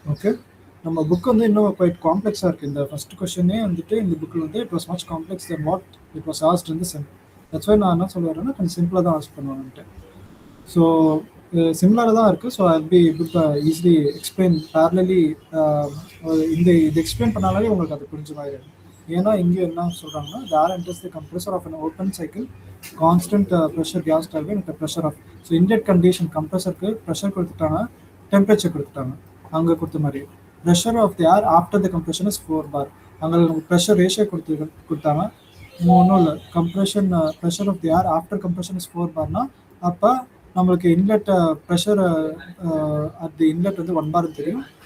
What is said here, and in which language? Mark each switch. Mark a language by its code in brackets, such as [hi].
[ta] Okay, நம்ம book வந்து இன்னும் குவைட் காம்ப்ளெக்ஸாக இருக்குது. இந்த ஃபஸ்ட் கொஷினே வந்துட்டு இந்த புக்கில் வந்து [en] It was much complex then what it was asked in the sem. [ta] That's why நான் என்ன சொல்லுவேன்னா கொஞ்சம் சிம்பிளாக தான் ஆஸ்க் பண்ணுவான்ட்டு. ஸோ சிமிலராக தான் இருக்குது. So I P book easily explain பேரலி. இது எக்ஸ்பிளைன் பண்ணாலே உங்களுக்கு அது புரிஞ்ச மாதிரி இருக்கும். ஏன்னா இங்கே என்ன சொல்கிறாங்கன்னா [en] the air enters the compressor of an open cycle constant pressure gas turbine at a pressure of. [ta] So inlet condition கம்ப்ரஸருக்கு pressure கொடுத்துட்டாங்க, டெம்பரேச்சர் கொடுத்துட்டாங்க. அங்கே கொடுத்த மாதிரி [en] Pressure of the air after the compression is 4 bar. [ta] அங்கே pressure ratio கொடுத்தாங்க, ஒன்றும் இல்லை. [en] Pressure of the air after compression is 4 barனா அப்போ நம்மளுக்கு inlet pressure at the inlet வந்து 1 bar தெரியும்.